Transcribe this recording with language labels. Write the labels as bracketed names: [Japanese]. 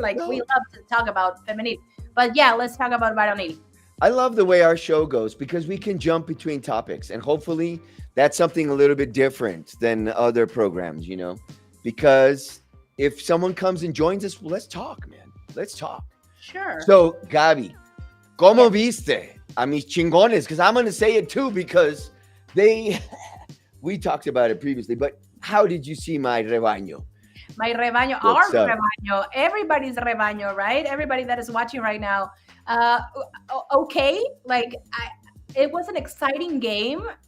[English] Like, we love to talk about Femenil. But yeah, let's talk about Varonil. I love the way our show goes because we can jump between topics. And hopefully that's something a little bit different than other programs, because if someone comes and joins us, well, let's talk, man. Let's talk. Sure. [Spanish] So, Gaby, ¿cómo viste a mis chingones? [English] Because I'm going to say it too because we talked about it previously, but how did you see my rebaño? My rebaño, rebaño, everybody's rebaño, right? Everybody that is watching right now. Okay, like it was an exciting game.